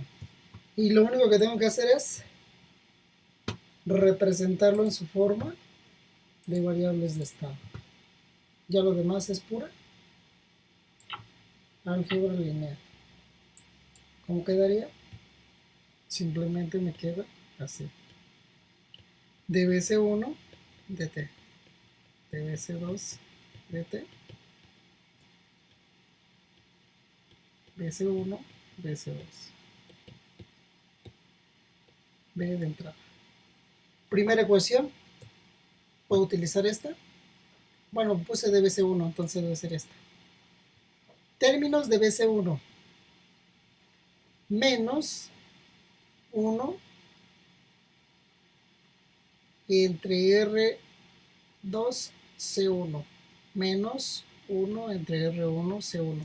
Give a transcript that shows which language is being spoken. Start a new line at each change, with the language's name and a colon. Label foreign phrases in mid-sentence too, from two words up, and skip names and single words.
Spanish: Y lo único que tengo que hacer es representarlo en su forma de variables de estado. Ya lo demás es pura álgebra lineal. ¿Cómo quedaría? Simplemente me queda así. dBc1 dt, dBc2 dt, BC1, BC2. B de entrada. Primera ecuación, ¿puedo utilizar esta? Bueno, puse dBc1, entonces debe ser esta. Términos de BC1 menos 1 entre R2 C1 menos 1 entre R1 C1.